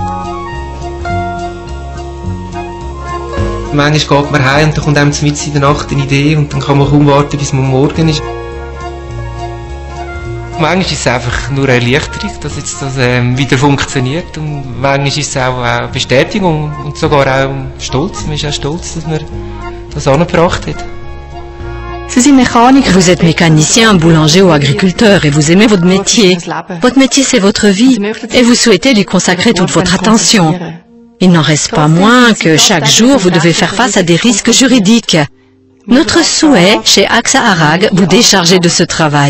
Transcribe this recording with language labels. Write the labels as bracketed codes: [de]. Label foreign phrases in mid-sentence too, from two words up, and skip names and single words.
[de] Manchmal geht man heim und dann kommt einem mitten in der Nacht eine Idee und dann kann man kaum warten, bis man morgen ist. Manchmal ist es einfach nur eine Erleichterung, dass jetzt das wieder funktioniert und manchmal ist es auch eine Bestätigung und sogar auch Stolz. Man ist auch stolz, dass man das angebracht hat. [fr] Vous êtes mécanicien, boulanger ou agriculteur et vous aimez votre métier. Votre métier, c'est votre vie et vous souhaitez lui consacrer toute votre attention. Il n'en reste pas moins que chaque jour, vous devez faire face à des risques juridiques. Notre souhait, chez AXA Arag, vous décharger de ce travail.